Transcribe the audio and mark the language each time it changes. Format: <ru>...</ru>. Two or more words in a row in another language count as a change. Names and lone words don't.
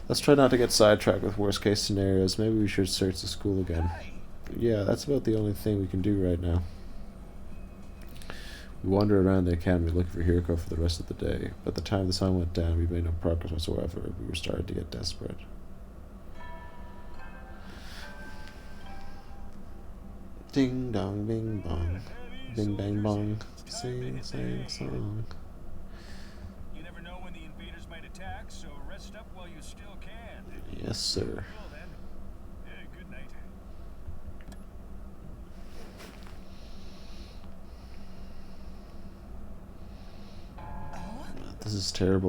<en>Let's try not to get sidetracked with worst case scenarios. Maybe we should search the school again. Yeah, that's about the only thing we can do right now. We wandered around the academy looking for Hiroko for the rest of the day. By the time the sun went down, we made no progress whatsoever. We were starting to get desperate. Ding dong, bing bong, bing bang bong, sing, sing, song. You never know when the invaders might attack, so rest up while you still can. Yes, sir. Well then, good night. This is terrible.</en>